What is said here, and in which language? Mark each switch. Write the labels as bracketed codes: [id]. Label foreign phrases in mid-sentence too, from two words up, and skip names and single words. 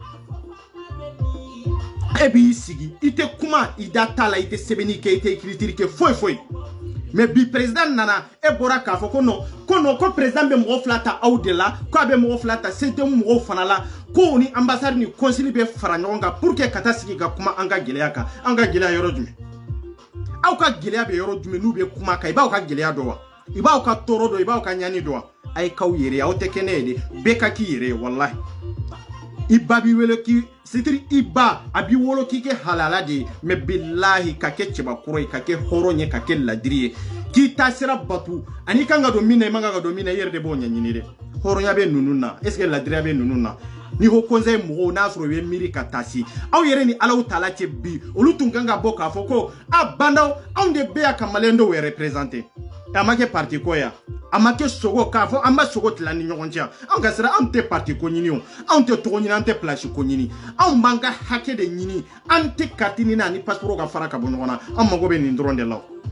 [bm] e b'i sigi i tɛ kuma i da t'a la i tɛ sɛbɛnni kɛ i tɛ écriture kɛ foyi foyi mais bi président nana e bɔra k'a fɔ ko non ko président bɛ mɔgɔ fila ta aw de la ko a bɛ mɔgɔ fila ta CEDEAO mɔgɔw fana la ko ni ambassade ni consul bɛ fara ɲɔgɔn kan [fr] pour que [bm] ka taa sigi ka kuma an ka gɛlɛya kan an ka gɛlɛya yɔrɔ jumɛn aw ka gɛlɛya bɛ yɔrɔ jumɛn n'u bɛ kuma kan i b'aw ka gɛlɛya dɔn wa i b'aw ka tɔɔrɔ dɔn i b'aw ka ɲani dɔn wa a ye k'aw yɛrɛ ye aw tɛ kɛ ne ye de bɛɛ ka k'i yɛrɛ ye walahi i ba b'i wele k'i c'est-à-dire i ba a b'i wolo k'i kɛ halala de ye mais bilahi ka kɛ cɛbakɔrɔ ye ka kɛ hɔrɔn ye ka kɛ ladiri ye k'i ta sira batu ani kan ka don min na i man ka don min na i yɛrɛ de b'o ɲɛɲini dɛ hɔrɔnya bɛ ninnu na [fr] est ce que [bm] ladiriya bɛ ninnu na ni ko conseil mɔgɔw n'a sɔrɔ u ye miiri ka taa si aw yɛrɛ ni alaw tala cɛ bi olu tun kan ka bɔ k'a fɔ ko a bandaw anw de bɛ yan ka maliyɛn dɔw représenter a ma kɛ parti ko ya a ma kɛ sogo k'a fɔ an bɛ sogo tila ni ɲɔgɔn cɛ anw ka sira anw tɛ parti ko ɲini o anw tɛ tɔgɔ ɲini an tɛ place ko ɲini anw b'an ka hakɛ de ɲini an tɛ carte ɲini ani passeport ka fara ka bɔ ɲɔgɔn na an mago bɛ nin dɔrɔn de la